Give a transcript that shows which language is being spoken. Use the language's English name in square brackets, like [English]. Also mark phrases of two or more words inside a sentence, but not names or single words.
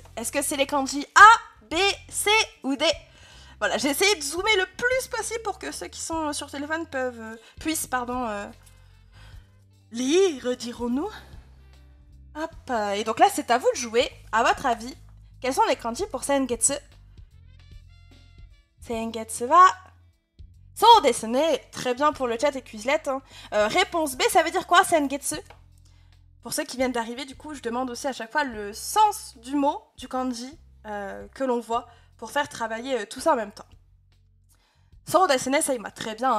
[French] Est-ce que c'est les kanji A, B, C ou D? Voilà, j'ai essayé de zoomer le plus possible pour que ceux qui sont sur téléphone puissent lire, dirons-nous. Hop. Et donc là, c'est à vous de jouer. À votre avis, quels sont les kanji pour Sengetsu? [Japanese] 先月は... そうですね. [French] Très bien pour le chat et Quizlet. Hein. Réponse B, ça veut dire quoi, Sengetsu? Pour ceux qui viennent d'arriver, du coup, je demande aussi à chaque fois le sens du mot, du kanji, que l'on voit, pour faire travailler tout ça en même temps. [Japanese] そうですね, [French] ça y m'a très bien.